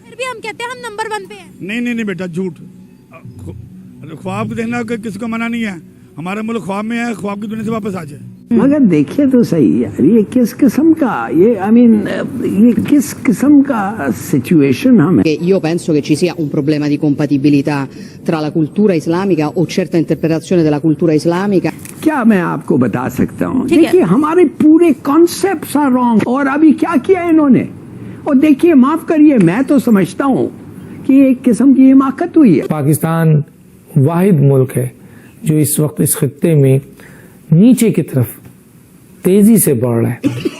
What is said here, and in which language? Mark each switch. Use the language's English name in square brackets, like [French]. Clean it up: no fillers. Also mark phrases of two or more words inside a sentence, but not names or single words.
[Urdu] پھر بھی ہم کہتے ہیں ہم نمبر 1 پے ہیں. نہیں بیٹا، جھوٹ. خواب دیکھنا کسی کو منع نہیں ہے، ہمارا ملک خواب میں ہے، خواب کی دنیا سے واپس آ جائے. مگر دیکھیے تو صحیح یار، یہ کس قسم کا، یہ یہ کس قسم کا سچویشن ہمیں. [Italian] Io penso che ci sia un problema di compatibilità tra la cultura islamica o certa interpretazione della cultura islamica. [Urdu] کیا میں آپ کو بتا سکتا ہوں، دیکھیے ہمارے پورے [English] concepts are wrong. [Urdu] اور ابھی کیا کیا انہوں نے، اور دیکھیے معاف کریے، میں تو سمجھتا ہوں کہ ایک قسم کی حماقت ہوئی ہے. پاکستان واحد ملک ہے جو اس وقت اس خطے میں نیچے کی طرف تیزی سے بڑھ رہا ہے.